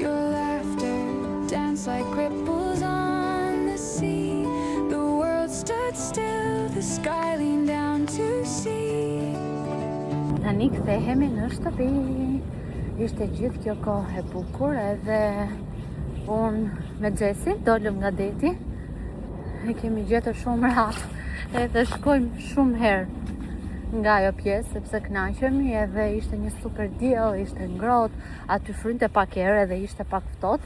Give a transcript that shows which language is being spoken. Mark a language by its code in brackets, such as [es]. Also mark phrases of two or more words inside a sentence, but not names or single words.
[en] Your laughter danced like ripples on the sea. The world stood still, the sky leaned down to see. [sq] Tani kthehemi në shtëpi. Ishte gjithë kjo kohë e bukur edhe unë me Xhesin dolëm nga deti. E kemi gjetur shumë rahat edhe shkojmë shumë herë nga ajo pjesë sepse kënaqemi edhe ishte një super diell, ishte ngrohtë, aty frynte pak erë edhe ishte pak ftohtë.